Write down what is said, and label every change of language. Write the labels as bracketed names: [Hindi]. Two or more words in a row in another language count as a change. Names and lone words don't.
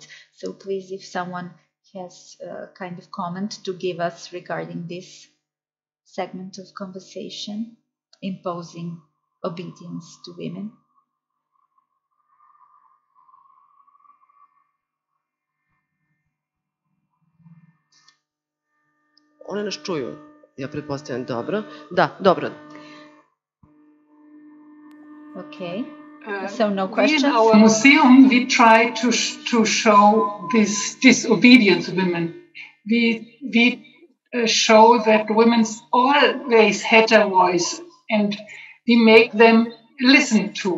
[English] So please, if someone has a kind of comment to give us regarding this segment of conversation, imposing obedience to women. [Serbian] One nas čuju, ja pretpostavljam dobro. Da, dobro. [English] Okay. So no questions? In our museum, we try to show this disobedient women. We show that women always had a voice, and we make them listen to.